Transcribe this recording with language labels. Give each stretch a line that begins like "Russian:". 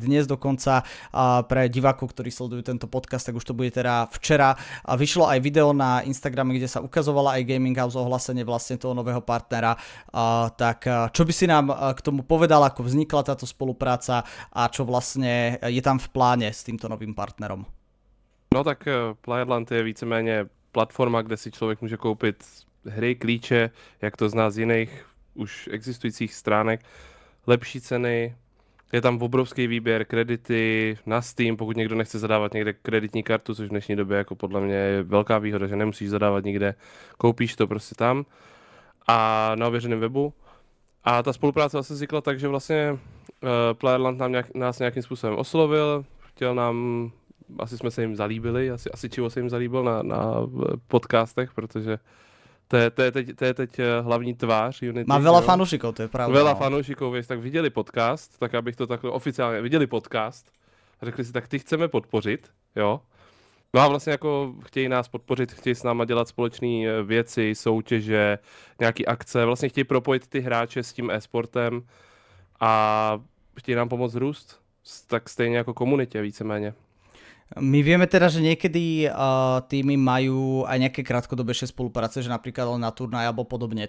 Slovak: Dnes dokonca pre divákov, ktorí sledujú tento podcast, tak už to bude teda včera. Vyšlo aj video na Instagrame, kde sa ukazovala aj Gaming House ohlásenie vlastne toho nového partnera. Tak čo by si nám k tomu povedal, ako vznikla táto spolupráca a čo vlastne je tam v pláne s týmto novým partnerom?
Czech: No tak Playerland je víceméně platforma, kde si člověk může koupit hry, klíče, jak to zná z jiných už existujících stránek, lepší ceny, je tam obrovský výběr, kredity na Steam, pokud někdo nechce zadávat někde kreditní kartu, což v dnešní době jako podle mě je velká výhoda, že nemusíš zadávat nikde, koupíš to prostě tam a na ověřeném webu. A ta spolupráce vlastně vznikla tak, že vlastně Playerland nás nějakým způsobem oslovil, chtěl nám, asi jsme se jim zalíbili, asi Chivo se jim zalíbil na podcastech, protože to je teď hlavní tvář Unity.
Slovak: Má veľa fanúšikov, to je pravda. Veľa fanúšikov,
Czech: tak viděli podcast, tak abych to takhle oficiálně, viděli podcast a řekli si, tak ty chceme podpořit, jo. No a vlastně jako chtějí nás podpořit, chtějí s náma dělat společné věci, soutěže, nějaký akce, vlastně chtějí propojit ty hráče s tím e-sportem a chtějí nám pomoct růst, tak stejně jako komunitě víceméně.
Slovak: My vieme teda, že niekedy týmy majú aj nejaké krátkodobejšie spolupráce, že napríklad len na turnaj alebo podobne.